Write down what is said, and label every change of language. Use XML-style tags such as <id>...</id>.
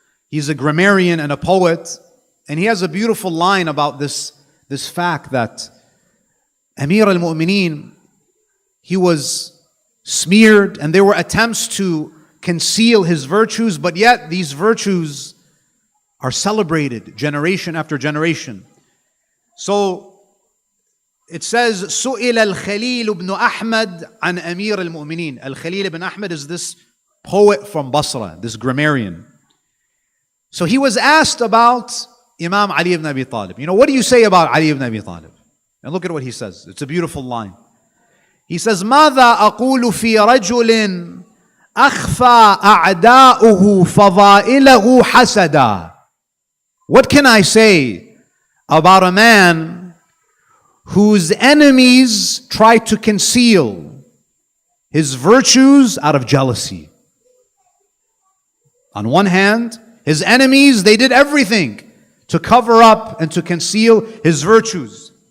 <en>He's a grammarian and a poet, and he has a beautiful line about this fact that Amir al-Mu'mineen, he was smeared and there were attempts to conceal his virtues, but yet these virtues are celebrated generation after generation. So it says,</en> <ar>سُئِلَ الْخَلِيلُ بْنُ أَحْمَدْ عَنْ أَمِيرِ الْمُؤْمِنِينَ.</ar> <en>Al-Khalil ibn Ahmad is this poet from Basra, this grammarian. So he was asked about Imam Ali ibn Abi Talib. What do you say about Ali ibn Abi Talib? And look at what he says. It's a beautiful line. He says,</en> <ar>ماذا أقول في رجل أخفى أعداؤه فضائله حسدا.</ar> <en>What can I say about a man whose enemies try to conceal his virtues out of jealousy? On one hand, his enemies, they did everything to cover up and to conceal his virtues.</en>